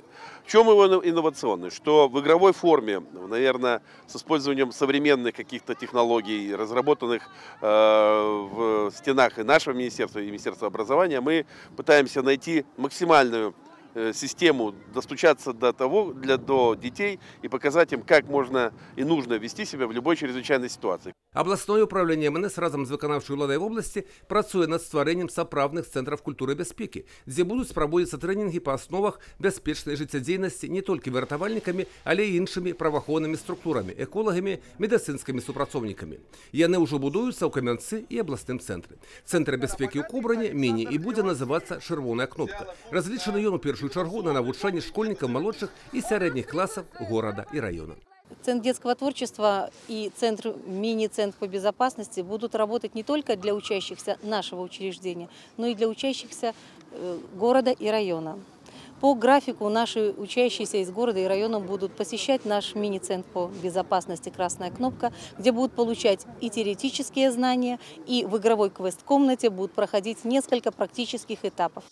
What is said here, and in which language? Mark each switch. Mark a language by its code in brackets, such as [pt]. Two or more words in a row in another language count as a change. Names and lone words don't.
[ru] В чем его инновационность? Что в игровой форме, наверное, с использованием современных каких-то технологий, разработанных в стенах и нашего министерства, и Министерства образования, мы пытаемся найти максимальную систему, достучаться до детей и показать им, как можно и нужно вести себя в любой чрезвычайной ситуации. [be] Областное управление МНС разом з выканаўчай уладай вобласці працуе над стварэннем сапраўдных цэнтраў культуры і бяспекі, дзе будуць праводзіцца трэнінгі па асновах бяспечнай жыццядзейнасці не толькі выратавальнікамі, але і іншымі праваахоўнымі структурамі, эколагамі, медыцынскімі супрацоўнікамі. Яны ўжо будуюцца ў Камянцы і абласным цэнтры. Цэнтр бяспекі ў Кобрыні міні і будзе называцца «Чырвоная кнопка». Разлічаны ён у першую чаргу на навучанне школьнікаў малодшых і сярэдніх класаў горада і раёна. [ru] Центр детского творчества и мини-центр по безопасности будут работать не только для учащихся нашего учреждения, но и для учащихся города и района. По графику наши учащиеся из города и района будут посещать наш мини-центр по безопасности «Красная кнопка», где будут получать и теоретические знания, и в игровой квест-комнате будут проходить несколько практических этапов.